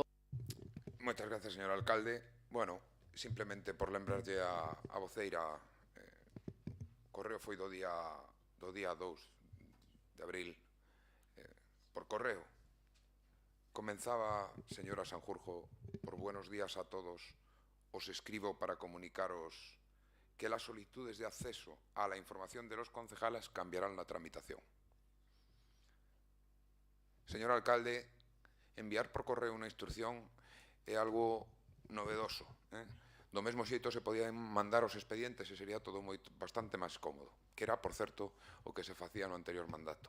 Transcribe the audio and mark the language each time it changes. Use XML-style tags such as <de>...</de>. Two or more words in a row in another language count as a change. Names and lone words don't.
<gl>Moitas grazas, señor alcalde. Bueno, simplemente por lembrarlle a voceira, correo foi do día 2 de abril, por correo.</gl> <es>Comenzaba, señora Sanjurjo, por buenos días a todos, os escribo para comunicaros que las solicitudes de acceso a la información de los concejales cambiarán la tramitación.</es> <gl>Señor alcalde, enviar por correo unha instrucción é algo novedoso. Do mesmo xeito se podían mandar os expedientes e sería todo bastante máis cómodo, que era, por certo, o que se facía no anterior mandato.</gl>